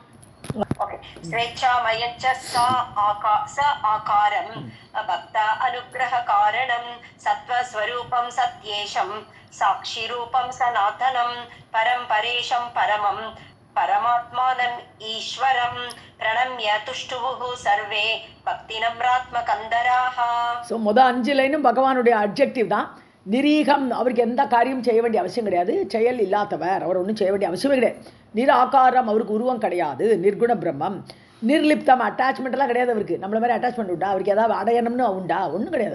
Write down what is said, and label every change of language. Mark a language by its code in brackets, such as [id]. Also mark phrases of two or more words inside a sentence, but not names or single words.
[sa] स्वेच्छामयं च स आकारं भक्त अनुग्रह कारणं सत्वस्वरूपं सत्येशं साक्षिरूपं सनातनं परं परेशं परमं परमात्मानं ईश्वरं प्रणम्य तुष्टुवुः सर्वे भक्तिनम्रात्मकन्दराः. [ta] ஸோ 5 லைனும் பகவானுடைய அட்ஜெக்டிவ் தான். நிரீகம், அவருக்கு எந்த காரியம் செய்ய வேண்டிய அவசியம் கிடையாது. செயல் இல்லாதவர், அவர் ஒன்றும் செய்ய வேண்டிய அவசியமே கிடையாது. நிராகாரம், அவருக்கு உருவம் கிடையாது. நிர்குண பிரம்மம். நிர்லிப்தம், அட்டாச்மெண்ட்லாம் கிடையாது அவருக்கு. நம்மள மாதிரி அட்டாச்மெண்ட் உண்டா அவருக்கு? ஏதாவது அடையணும்னு உண்டா? ஒன்றும் கிடையாது.